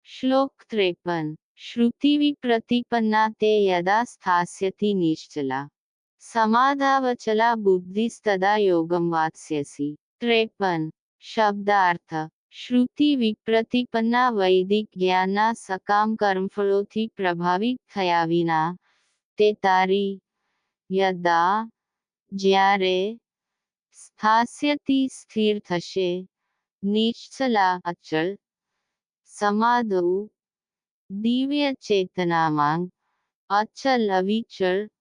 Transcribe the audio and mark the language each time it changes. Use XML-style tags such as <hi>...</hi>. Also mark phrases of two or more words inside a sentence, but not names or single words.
<sa>श्लोक 53। श्रुतिविप्रतिपन्ना ते यदा स्थास्यति निश्चला समाधावचला बुद्धिस्तदा योगं वात्स्यसि। 53। शब्दार्थ। श्रुति विप्रतिपन्ना</sa> <gu>વૈદિક જ્ઞાનના સકામ કર્મફળોથી પ્રભાવિત થયા વિના તે તારી યદા જ્યારે સ્થાસ્યતિ સ્થિર થશે નિશ્ચલા અચળ સમાધૌ દિવ્ય ચેતનામાં અચલ અવિચળ</gu>